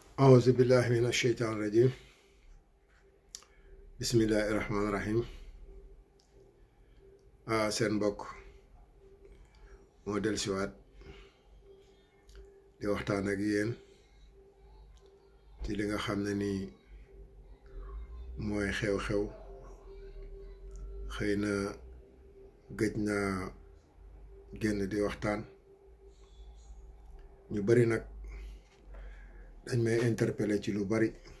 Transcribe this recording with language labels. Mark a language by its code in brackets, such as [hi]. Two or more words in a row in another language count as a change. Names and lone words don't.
[ar] أعوذ بالله من الشيطان الرجيم بسم الله الرحمن الرحيم [wo] seen mbokk moo dellusiwaat di waxtaan ak yéen ci li nga xam ne nii mooy xew-xew xëy na gëj naa génn di waxtaan ñu bari nag dañ may interpeller ci lu bari